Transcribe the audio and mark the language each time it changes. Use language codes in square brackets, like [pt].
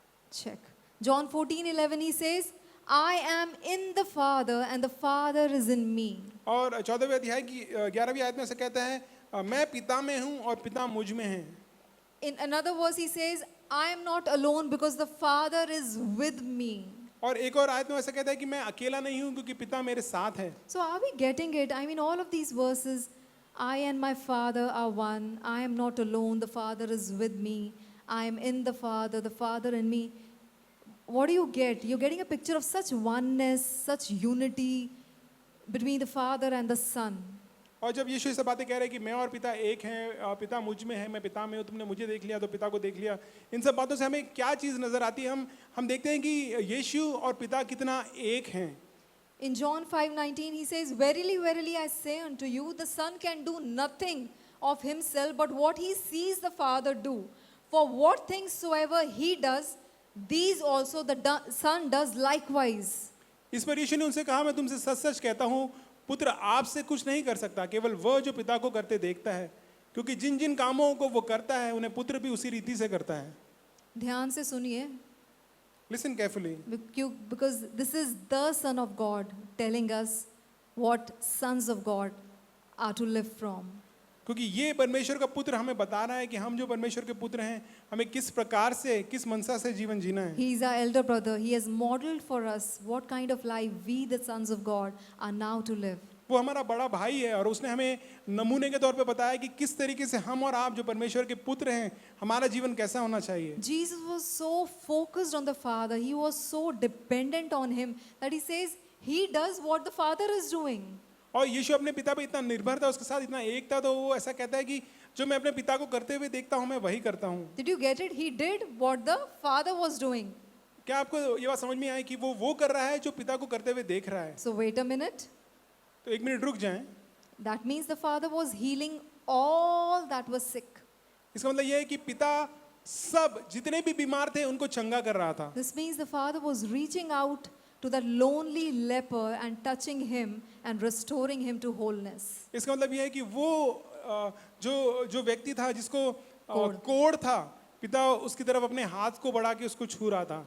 [en] Check. John 14:11, he says, I am in the Father and the Father is in me. [hi] और 14वें अध्याय की 11वीं आयत में ऐसे कहता है, मैं पिता में हूँ और पिता मुझ में है। [en] In another verse, he says, I am not alone because the Father is with me. [hi] और एक और आयत में ऐसा कहता है कि मैं अकेला नहीं हूँ क्योंकि पिता मेरे साथ है। [en] So are we getting it? I mean, all of these verses, I and my Father are one. I am not alone. The Father is with me. I am in the Father in me. What do you get? You're getting a picture of such oneness, such unity between the Father and the Son. [hi] और जब यीशु ये बातें कह रहे हैं कि मैं और पिता एक हैं, पिता मुझ में है, मैं पिता में हूँ, तुमने मुझे देख लिया तो पिता को देख लिया, इन सब बातों से हमें क्या चीज़ नजर आती है? हम देखते हैं कि यीशु और पिता कितना एक हैं। [en] In John 5:19, he says, Verily, verily, I say unto you, the Son can do nothing of himself, but what he sees the Father do. For what things soever he does, these also the Son does likewise. [hi] इस पर यीशु ने उनसे कहा, मैं तुमसे सच सच कहता हूँ, पुत्र आपसे कुछ नहीं कर सकता, केवल वह जो पिता को करते देखता है, क्योंकि जिन जिन कामों को वो करता है उन्हें पुत्र भी उसी रीति से करता है। ध्यान से सुनिए, [en] Listen carefully. because this is the Son of God telling us what sons of God are to live from. [hi] क्योंकि ये परमेश्वर का पुत्र हमें बता रहा है कि हम जो परमेश्वर के पुत्र हैं, हमें किस प्रकार से, किस मनसा से जीवन जीना है। [en] He is our elder brother. He has modeled for us what kind of life we, the sons of God, are now to live. [hi] वो हमारा बड़ा भाई है और उसने हमें नमूने के तौर पे बताया कि किस तरीके से हम और आप जो परमेश्वर के पुत्र हैं, हमारा जीवन कैसा होना चाहिए। [en] Jesus was so focused on the Father. He was so dependent on him that he says he does what the Father is doing. [hi] और यीशु अपने पिता पे इतना निर्भर था, उसके साथ इतना एक था, तो वो ऐसा कहता है कि जो मैं अपने पिता को करते हुए देखता हूँ मैं वही करता हूँ। [en] Did you get it? He did what the Father was doing. [hi] क्या आपको ये बात समझ में आई कि वो कर रहा है जो पिता को करते हुए देख रहा है? [en] So wait a minute. [hi] तो एक मिनट रुक जाएं। [en] That means the Father was healing all that was sick. [hi] इसका मतलब ये है कि पिता सब जितने भी बीमार थे उनको चंगा कर रहा था। [en] This means the Father was reaching out to that lonely leper and touching him and restoring him to wholeness. [hi] इसका मतलब ये है कि वो जो व्यक्ति था जिसको कोढ़ था, पिता उसकी तरफ अपने हाथ को बढ़ा के उसको छू रहा था।